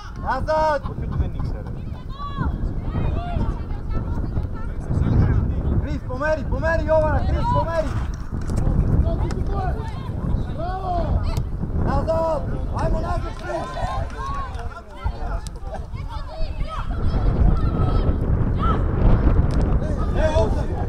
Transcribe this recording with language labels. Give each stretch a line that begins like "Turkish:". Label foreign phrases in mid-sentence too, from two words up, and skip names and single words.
Serbian: Nazad!
Greek: Όχι ότι δεν ήξερε.
Serbian: Kris, pomeri Jovana, Kris, pomeri! Nazad! Ajmo nazad, Kris! Ovdje!